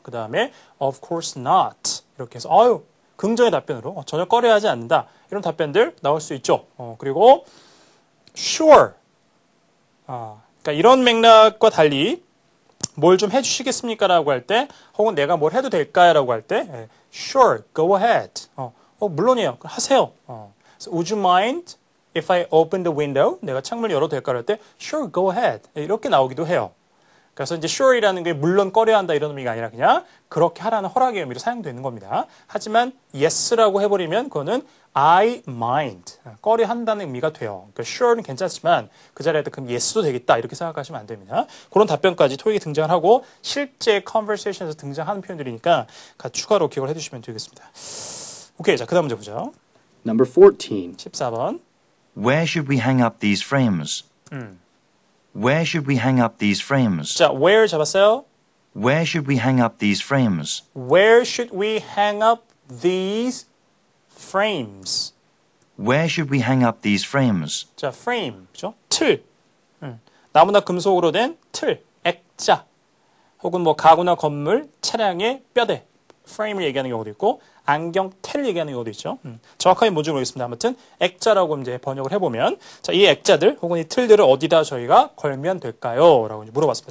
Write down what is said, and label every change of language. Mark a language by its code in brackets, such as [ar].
[ko] 그 다음에, [en] of course not. [ko] 이렇게 해서, 긍정의 답변으로 전혀 꺼려하지 않는다. 이런 답변들 나올 수 있죠. 그리고 sure. 그러니까 이런 맥락과 달리 뭘 좀 해주시겠습니까? 라고 할 때, 혹은 내가 뭘 해도 될까요? 라고 할 때, [en] sure, go ahead. [ko] 물론이에요. 하세요. [en] So, would you mind if I open the window? [ko] 내가 창문을 열어도 될까? 할 때, [en] sure, go ahead. [ko] 이렇게 나오기도 해요. 그래서 이제 sure이라는 게 물론 꺼려야 한다 이런 의미가 아니라 그냥 그렇게 하라는 허락의 의미로 사용되는 겁니다. 하지만 yes라고 해버리면 그거는 I mind, 꺼려 한다는 의미가 돼요. 그러니까 sure는 괜찮지만 그 자리에다 그럼 yes도 되겠다 이렇게 생각하시면 안 됩니다. 그런 답변까지 토익에 등장을 하고 실제 conversation에서 등장하는 표현들이니까 같이 추가로 기억을 해주시면 되겠습니다. 오케이, 자, 그 다음 문제 보죠. [en] Number 14. [ko] 14번. [en] Where should we hang up these frames? Where should we hang up these frames? [ko] 자, where 잡았어요? [en] Where should we hang up these frames? Where should we hang up these frames? Where should we hang up these frames? [ko] 자, frame, 그죠? 틀. 나무나 금속으로 된 틀, 액자. 혹은 뭐 가구나 건물, 차량의 뼈대. frame을 얘기하는 경우도 있고, 안경, 텔 얘기하는 경우도 있죠. 정확하게 뭔지 모르겠습니다. 아무튼 액자라고 이제 번역을 해보면, 자, 이 액자들 혹은 이 틀들을 어디다 저희가 걸면 될까요? 라고 이제 물어봤습니다.